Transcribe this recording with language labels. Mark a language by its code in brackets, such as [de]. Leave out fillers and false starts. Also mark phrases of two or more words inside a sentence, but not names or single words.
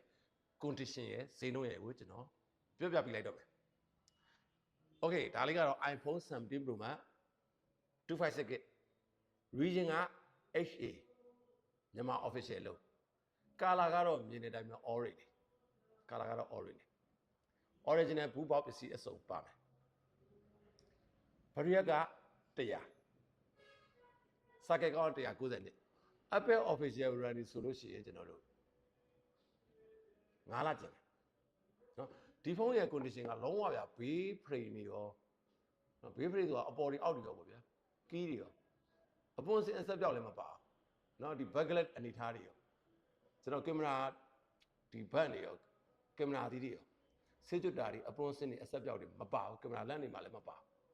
[my] condition ရဲ့ဈေးနှုန်းရဲ့ကိုကျွန်တော်ပြောပြပြလိုက်တော့မယ်။ Okay ဒါလေးကတော့ iPhone 17 Pro Max 256GB region က HA မြန်မာ official လို့ကာလာကတော့မြင်တဲ့အတိုင်းပဲ orange ကာလာကတော့ [en] orange original [my] ဘူးပေါက်ပစ္စည်းအစုံပါမယ်ဘရီယက်က100စကက်ကောင်း190နှစ် Apple [en] official warranty [my] ဆိုလို့ရှိရင်ကျွန်တော်တို့ 9လကျင်နော်ဒီဖုန်းရဲ့ condition ကလုံးဝဗျာဘေး frame တွေရောနော်ဘေး frame ဆိုတာအပေါ်တွေအောက်တွေရောပေါ့ဗျာကီးတွေရောအပွင့်စင်အဆက်ပြောက်လည်းမပါဘူးနော်ဒီ backlight အနေထားတွေရောကျွန်တော်ကင်မရာဒီဘတ်တွေရောကင်မရာသီးတွေရောဆေးကျွတ်တာတွေအပွင့်စင်တွေအဆက်ပြောက်တွေမပါဘူးကင်မရာလန့်တွေမှာလည်းမပါဘူး